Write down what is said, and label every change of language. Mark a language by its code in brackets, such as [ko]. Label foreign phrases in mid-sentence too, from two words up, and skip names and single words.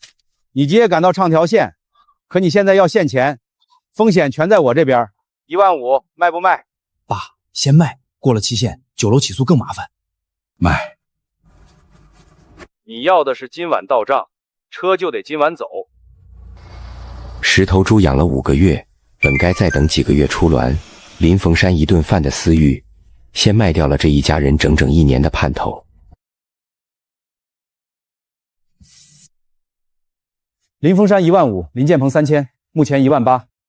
[zh] 你姐也赶到唱条线，可你现在要现钱，风险全在我这边。15000卖不卖？爸，先卖，过了期限，9楼起诉更麻烦。卖。你要的是今晚到账，车就得今晚走。 10头猪養了5 個月，本該再等幾個月出欄。林鳳山一頓飯的私欲，先賣掉了這一家人整整1年的盼頭。林鳳山15000，林建鵬3000，目前18000。